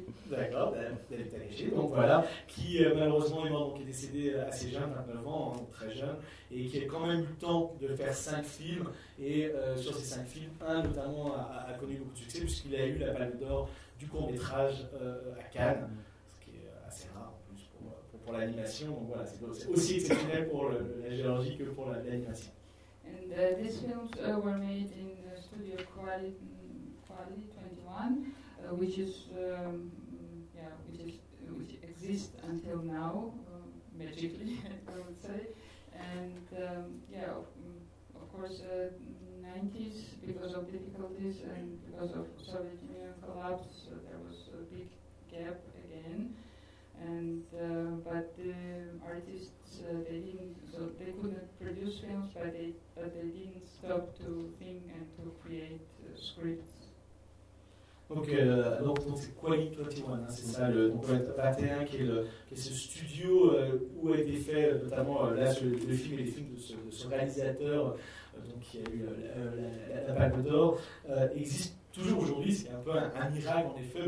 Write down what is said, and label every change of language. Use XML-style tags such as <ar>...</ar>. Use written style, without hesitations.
<fr>D'accord, David Tanéché, donc voilà, qui malheureusement est mort, donc est décédé assez jeune, 29 ans, hein, très jeune, et qui a quand même eu le temps de faire 5 films, et sur ces 5 films, un notamment a connu beaucoup de succès, puisqu'il a eu la Palme d'Or du court-métrage à Cannes, ce qui est assez rare en plus pour l'animation, donc voilà, c'est aussi exceptionnel pour la Géorgie que pour l'animation.</fr> <en>And these films were made in the studio Quali 21. Which exists until now, magically, I would say. And of course, 90s, because of difficulties and because of Soviet Union collapse, so there was a big gap again. And but the artists, they couldn't produce films, but they didn't stop to think and to create scripts.</en> <fr>Donc c'est Quali 21, hein, c'est ça, le 21 qui est ce studio où a été fait notamment le film et les films de ce réalisateur donc, qui a eu la Palme d'Or, existe toujours aujourd'hui, c'est un peu un miracle en effet.</fr>